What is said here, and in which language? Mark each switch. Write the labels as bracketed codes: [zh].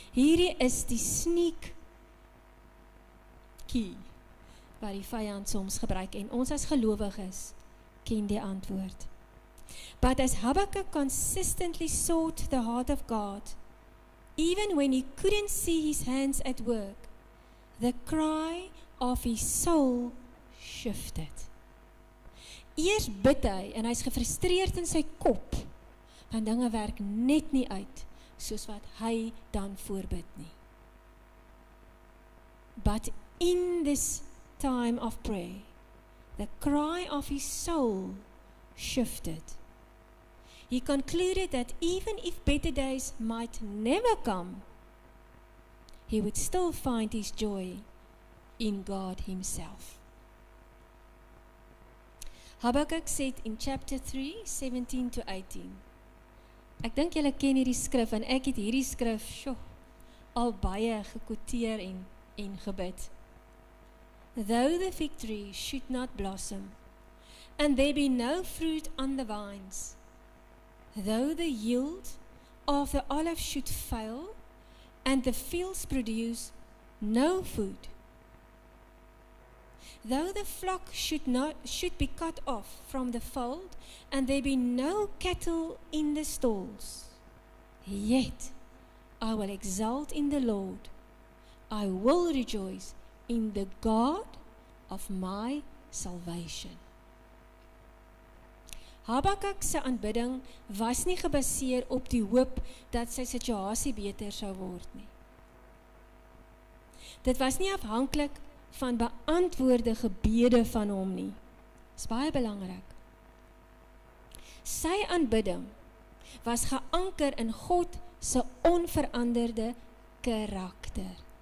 [af] Hierdie is die sneak key wat die vyand soms gebruik, en ons as gelowiges ken die antwoord. [en] But as Habakkuk consistently sought the heart of God, even when he couldn't see his hands at work, the cry of his soul shifted. [af] Eers bid hy, en hy's gefrustreerd in sy kop, want dinge werk net nie uit, soos wat hy dan voorbid nie. [en] But in this time of prayer, the cry of his soul shifted. He concluded that even if better days might never come, he would still find his joy in God himself. Habakkuk said in chapter 3:17-18. [af] Ek dink julle ken hierdie skrif, en ek het hierdie skrif al baie gekwoteer en gebid. [en] Though the fig tree should not blossom, and there be no fruit on the vines, though the yield of the olive should fail, and the fields produce no food, though the flock should be cut off from the fold, and there be no cattle in the stalls, yet I will exult in the Lord. I will rejoice in the God of my salvation. [af] Habakuk se aanbidding was nie gebaseer op die hoop dat sy situasie beter sou word nie. Dit was nie afhanklik van beantwoorde gebede van hom nie. Dis baie belangrik. Sy aanbidding was geanker in God se onveranderde karakter.